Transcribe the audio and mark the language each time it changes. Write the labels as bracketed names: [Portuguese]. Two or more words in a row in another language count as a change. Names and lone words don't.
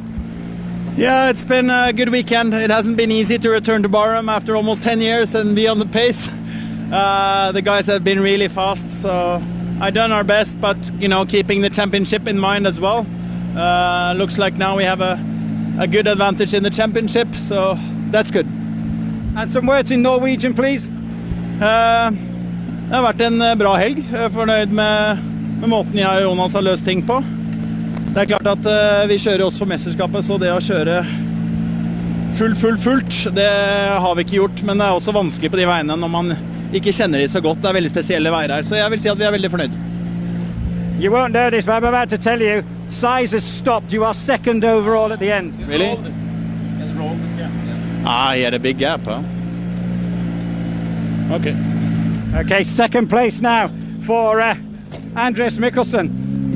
[English] Yeah, it's been a good weekend. It hasn't been easy to return to Barum after almost 10 years and be on the pace. The guys have been really fast, so I've done our best, but you know, keeping the championship in mind as well. Looks like now we have a good advantage in the championship, so that's good. And some words in Norwegian, please. [Norwegian] Det har vært en bra helg. Jeg er fornøyd med måten jeg og Jonas har løst ting på. Det er klart at vi kjører også for mesterskapet, så det å kjøre fullt, det har vi ikke gjort, men det er også vanskelig på de veiene når man ikke kjenner de så godt. Det er veldig spesielle veier her, så jeg vil si at vi er veldig fornøyd. [English] You won't know this, but I'm about to tell you, Cais has stopped. You are second overall at the end. Really? Ah, he had a big gap, huh? Okay. Okay, second place now for Andreas Mikkelsen.